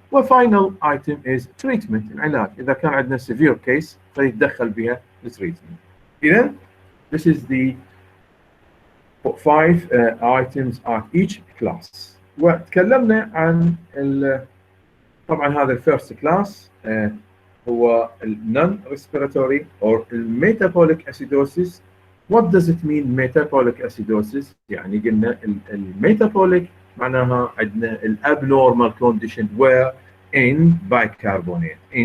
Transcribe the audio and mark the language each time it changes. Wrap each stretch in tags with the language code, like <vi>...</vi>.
<en>وفاينل item is treatment، العلاج.</en> <ar>إذا كان عندنا</ar> <en>severe case</en> <ar>فيتدخل بها التريتمنت.</ar> <en>إذا this is the 5 items at each class.</en> <ar>وتكلمنا عن طبعا هذا</ar> <en>الفيرست كلاس هو non respiratory or metabolic acidosis. What does it mean metabolic acidosis؟</en> <ar>يعني قلنا الميتابوليك معناها عندنا الابنورمال كونديشن</ar> <en>where in bicarbonate.</en>